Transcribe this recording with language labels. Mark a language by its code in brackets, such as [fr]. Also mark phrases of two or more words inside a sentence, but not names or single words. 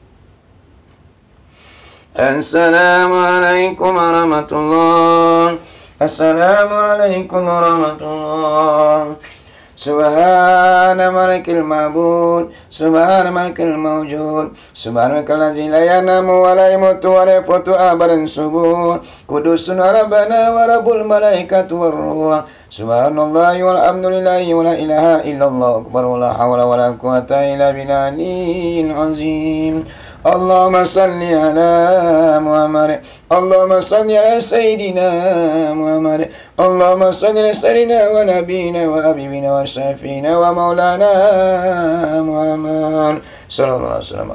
[ar] السلام عليكم ورحمة الله. السلام عليكم ورحمة الله وبركاته. سبحان الملك المعبود، سبحان الملك الموجود، سبحان الملك الذي لا ينام ولا يموت ولا يفوت أبدا سبوح. قدوس ربنا ورب الملائكة والروح. سبحان الله والحمد لله ولا إله إلا الله أكبر ولا حول ولا قوة إلا بالله العظيم. اللهم صل على محمد، اللهم صل على سيدنا محمد، اللهم صل على سيدنا ونبينا وحبيبنا وشفيعنا ومولانا محمد صلى الله عليه وسلم.